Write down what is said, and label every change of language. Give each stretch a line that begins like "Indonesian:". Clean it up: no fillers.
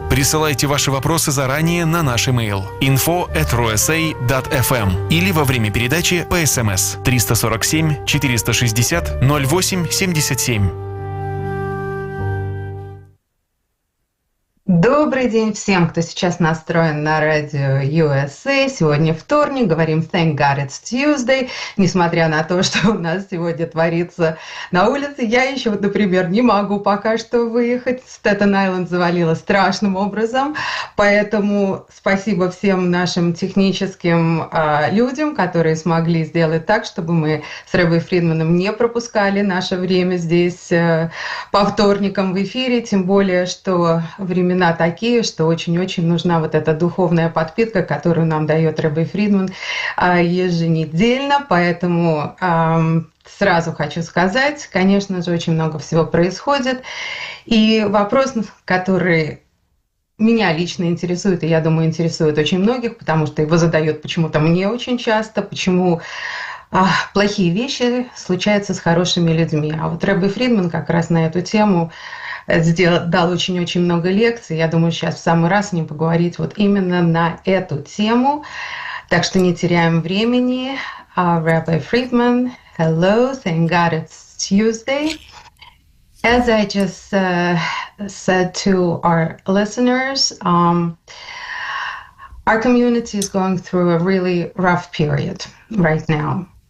Russian: Присылайте ваши вопросы заранее на наш имейл info@rusa.fm или во время передачи по СМС 347 460 0877. Добрый день всем, кто сейчас настроен на радио USA. Сегодня вторник, говорим
English: Thank God it's Tuesday.
Russian: Несмотря на то, что у нас сегодня творится на улице, я еще, например, не могу пока что выехать. Стейтен-Айленд завалило страшным образом. Поэтому спасибо всем нашим техническим людям, которые смогли сделать так, чтобы мы с Рэбби Фридманом не пропускали наше время здесь по вторникам в эфире. Тем более, что времена такие, что очень-очень нужна вот эта духовная подпитка, которую нам дает Рэбби Фридман еженедельно. Поэтому сразу хочу сказать, конечно же, очень много всего происходит. И вопрос, который меня лично интересует, и я думаю, интересует очень многих, потому что его задают почему-то мне очень часто, почему плохие вещи случаются с хорошими людьми. А вот Рэбби Фридман как раз на эту тему дал очень-очень много лекций. Я думаю, сейчас в самый раз с ним поговорить вот именно на эту тему. Так что не теряем времени.
English: Rabbi Friedman, hello, thank God it's Tuesday. As I just said to our listeners, our community is going through a really rough period right now.